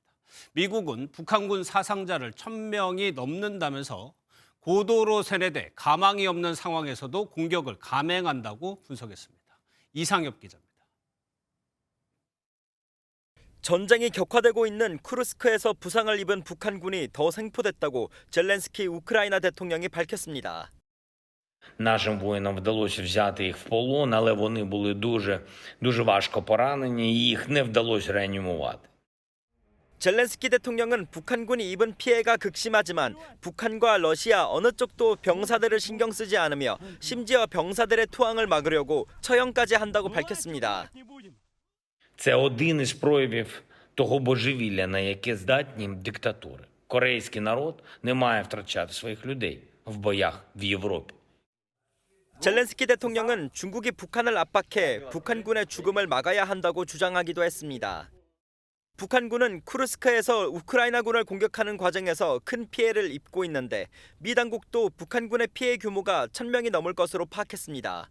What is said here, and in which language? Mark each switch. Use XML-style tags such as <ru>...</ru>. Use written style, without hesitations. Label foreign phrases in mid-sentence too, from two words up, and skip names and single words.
<ko>미국은 북한군 사상자를 1,000명이 넘는다면서 고도로 세뇌돼 가망이 없는 상황에서도 공격을 감행한다고 분석했습니다. 이상엽 기자입니다. 전쟁이 격화되고 있는 쿠르스크에서 부상을 입은 북한군이 더 생포됐다고 젤렌스키 우크라이나 대통령이 밝혔습니다.</ko> <uk>Нашим воїнам вдалося взяти їх в полон, але вони були дуже важко поранені, і їх не вдалося реанімувати.</uk> <ko>젤렌스키 대통령은 북한군이 입은 피해가 극심하지만 북한과 러시아 어느 쪽도 병사들을 신경 쓰지 않으며 심지어 병사들의 투항을 막으려고 처형까지 한다고 밝혔습니다.</ko> <uk>Це один із проявів того божевілля, на яке здатні диктатури. Корейський народ не має втрачати своїх людей в боях в Європі.</uk> <ko>젤렌스키 대통령은 중국이 북한을 압박해 북한군의 죽음을 막아야 한다고 주장하기도 했습니다. 북한군은 쿠르스크에서 우크라이나군을 공격하는 과정에서 큰 피해를 입고 있는데 미 당국도 북한군의 피해 규모가 1,000명이 넘을 것으로 파악했습니다.</ko>